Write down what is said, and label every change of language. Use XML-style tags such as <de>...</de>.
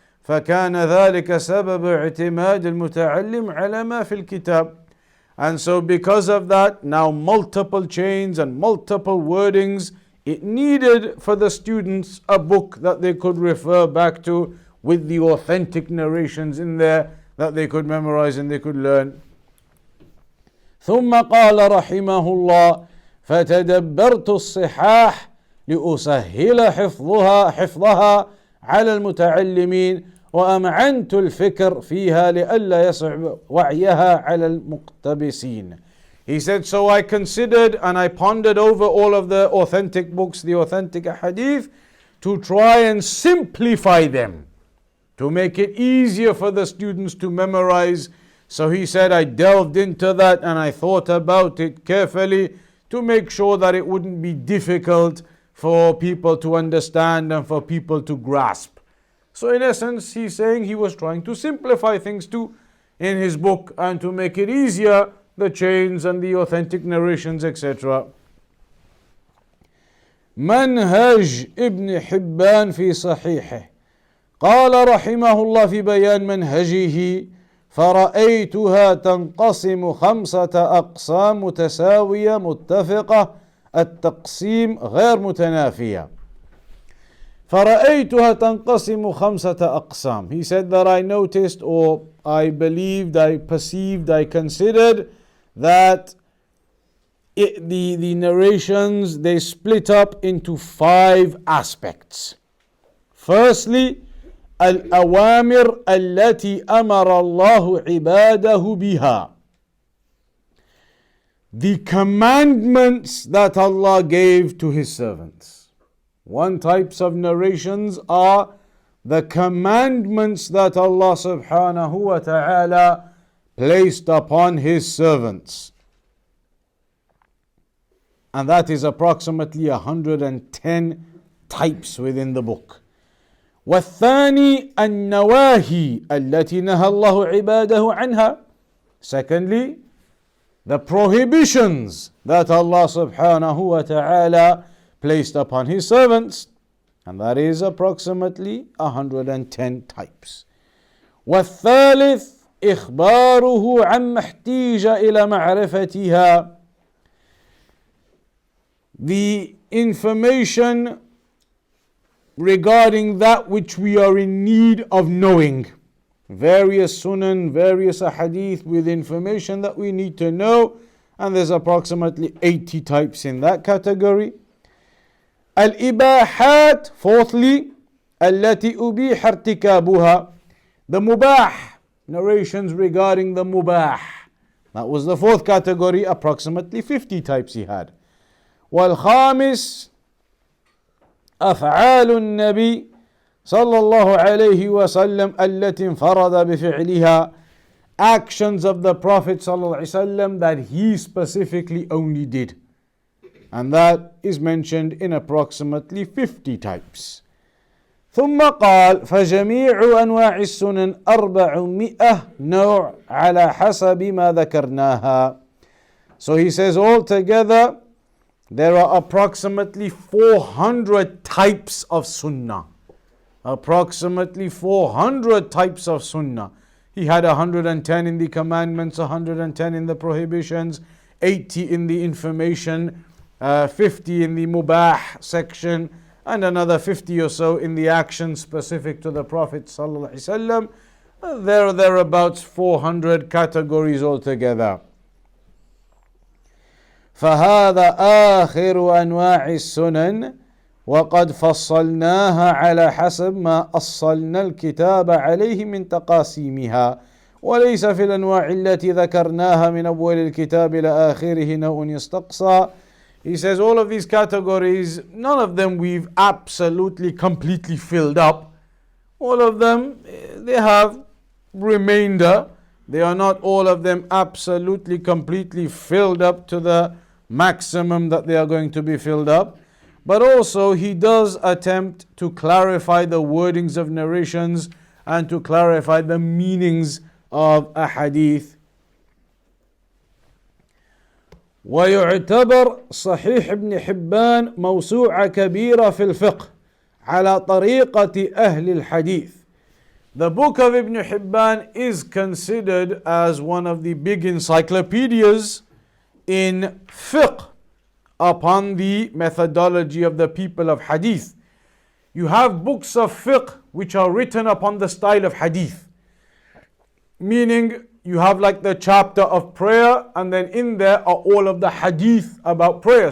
<ar>فَكَانَ ذَلِكَ سَبَبُ اعْتِمَادِ الْمُتَعَلِّمِ عَلَى مَا فِي الْكِتَابِ.</ar> <en>And so because of that, now multiple chains and multiple wordings, it needed for the students a book that they could refer back to with the authentic narrations in there that they could memorize and they could learn.</en> <ar>ثم قال رحمه الله فتدبرت الصحاح لأسهل حفظها على المتعلمين وأمعنت الفكر فيها لئلا يصعب وعيها على المقتبسين.</ar> <en>He said, so I considered and I pondered over all of the authentic books, the authentic hadith, to try and simplify them, to make it easier for the students to memorize. So he said, I delved into that and I thought about it carefully to make sure that it wouldn't be difficult for people to understand and for people to grasp. So in essence, he's saying he was trying to simplify things too in his book and to make it easier the chains and the authentic narrations, etc.</en> <ar>منهج ابن حبان في صحيحه قال رحمه الله في بيان منهجه فرأيتها تنقسم 5 أقسام متساوية متفقة التقسيم غير متنافية. فرأيتها تنقسم 5 أقسام.</ar> <en>He said that I noticed, or I believed, I perceived, I considered that the narrations, they split up into 5 aspects. Firstly,</en> <ar>الأوامر التي أمر الله عباده بها.</ar> <en>The commandments that Allah gave to His servants. One types of narrations are the commandments that Allah subhanahu wa ta'ala placed upon His servants. And that is approximately 110 types within the book.</en> <ar>والثاني النواهي التي نهى الله عباده عنها.</ar> <en>Secondly, the prohibitions that Allah subhanahu wa ta'ala placed upon His servants, and that is approximately 110 types.</en> <ar>والثالث إخباره عما احتيج إلى معرفتها.</ar> <en>The information regarding that which we are in need of knowing. Various sunan, various ahadith with information that we need to know, and there's approximately 80 types in that category.</en> <ar>Al-ibahat,</ar> <en>fourthly,</en> <ar>التي أبيح ارتكابها.</ar> <en>The mubah, narrations regarding the mubah. That was the 4th category, approximately 50 types he had.</en> <ar>والخامس أفعال النبي صلى الله عليه وسلم التي انفرد بفعلها.</ar> <en>Actions of the Prophet صلى الله عليه وسلم that he specifically only did. And that is mentioned in approximately 50 types.</en> <ar>ثم قال فجميع أنواع السنن 400 نوع على حسب ما ذكرناها.</ar> <en>So he says altogether there are approximately 400 types of sunnah. Approximately 400 types of sunnah. He had 110 in the commandments, 110 in the prohibitions, 80 in the information, 50 in the mubah section, and another 50 or so in the action specific to the Prophet sallallahu alaihi wasallam. Thereabouts 400 categories altogether.</en> <ar>فهذا آخر أنواع السنن وقد فصلناها على حسب ما أصلنا الكتاب عليه من تقاسيمها وليس في الأنواع التي ذكرناها من أول الكتاب إلى آخره نوع يستقصى.</ar> <en>He says all of these categories, none of them we've absolutely completely filled up. All of them, they have remainder. They are not all of them absolutely completely filled up to the maximum that they are going to be filled up. But also he does attempt to clarify the wordings of narrations and to clarify the meanings of a hadith.</en> <ar>ويعتبر صحيح ابن حبان موسوعة كبيرة في الفقه على طريقة أهل الحديث.</ar> <en>The book of Ibn Hibban is considered as one of the big encyclopedias in fiqh upon the methodology of the people of hadith. You have books of fiqh which are written upon the style of hadith, meaning you have like the chapter of prayer, and then in there are all of the hadith about prayer.</en>